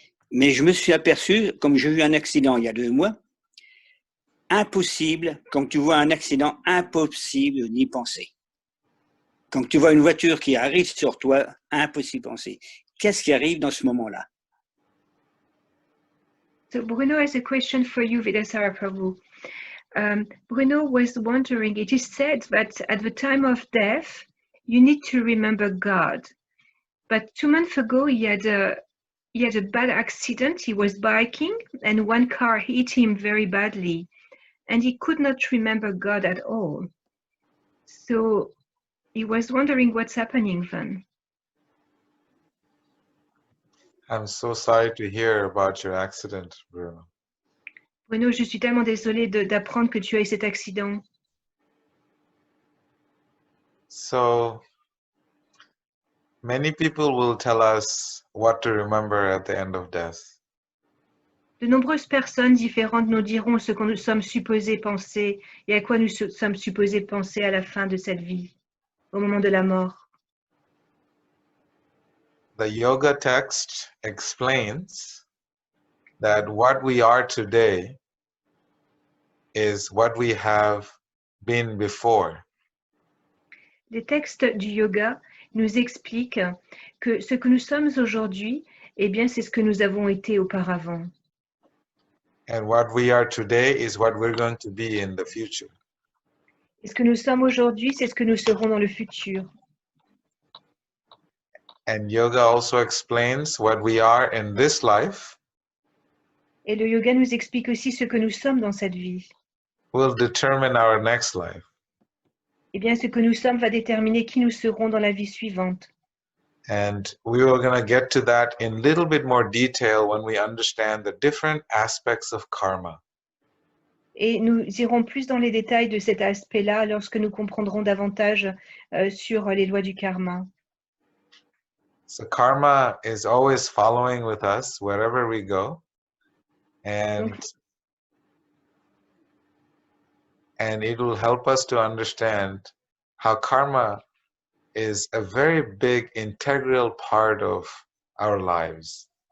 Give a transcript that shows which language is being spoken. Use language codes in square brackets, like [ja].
[fr] Mais je me suis aperçu, comme j'ai eu un accident il y a 2 mois, impossible, quand tu vois un accident, impossible d'y penser. Quand tu vois une voiture qui arrive sur toi, impossible de penser. Qu'est-ce qui arrive dans ce moment-là? [en] So Bruno has a question for you, Vedasara Prabhu. Bruno was wondering, it is said that at the time of death, you need to remember God. But 2 months ago, he had a bad accident. He was biking and one car hit him very badly and he could not remember God at all. So he was wondering what's happening then. I'm so sorry to hear about your accident, Bruno. [fr] Bruno, je suis tellement désolée d'apprendre que tu as eu cet accident. [en] So, many people will tell us what to remember at the end of death. [fr] De nombreuses personnes différentes nous diront ce que nous sommes supposés penser et à quoi nous sommes supposés penser à la fin de cette vie, au moment de la mort. [en] The yoga text explains that what we are today is what we have been before. [fr] Les textes du yoga nous expliquent que ce que nous sommes aujourd'hui, eh bien, c'est ce que nous avons été auparavant. [en] And what we are today is what we're going to be in the future. [fr] Et ce que nous sommes aujourd'hui, c'est ce que nous serons dans le futur. [en] And yoga also explains what we are in this life [fr] Et le yoga nous explique aussi ce que nous sommes dans cette vie. [en] will determine our next life. [fr] Eh bien, ce que nous sommes va déterminer qui nous serons dans la vie suivante. [en] And we are going to get to that in a little bit more detail when we understand the different aspects of karma. [fr] Et nous irons plus dans les détails de cet aspect-là lorsque nous comprendrons davantage sur les lois du karma. [en] So karma is always following with us wherever we go. And it will help us to understand how karma is a very big integral part of our lives.